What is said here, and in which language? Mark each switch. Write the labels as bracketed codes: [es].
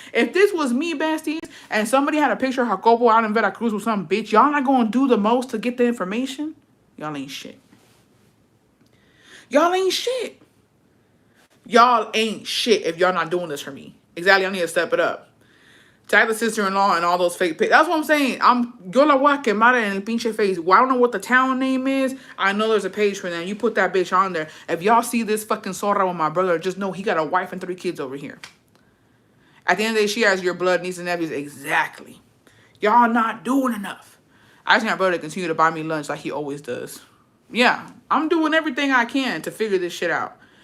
[en] If this was me, besties, and somebody had a picture of Jacobo out in Veracruz with some bitch, y'all not going to do the most to get the information? Y'all ain't shit. Y'all ain't shit. Y'all ain't shit if y'all not doing this for me. Exactly, I need to step it up. Tag the sister-in-law and all those fake pics. That's what I'm saying. [es] Yo la voy a quemar en el pinche face. [en] Well, I don't know what the town name is. I know there's a page for them. You put that bitch on there. If y'all see this fucking zorra with my brother, just know he got a wife and 3 kids over here. At the end of the day, she has your blood, nieces and nephews. Exactly. Y'all not doing enough. I just need my brother to continue to buy me lunch like he always does. Yeah, I'm doing everything I can to figure this shit out.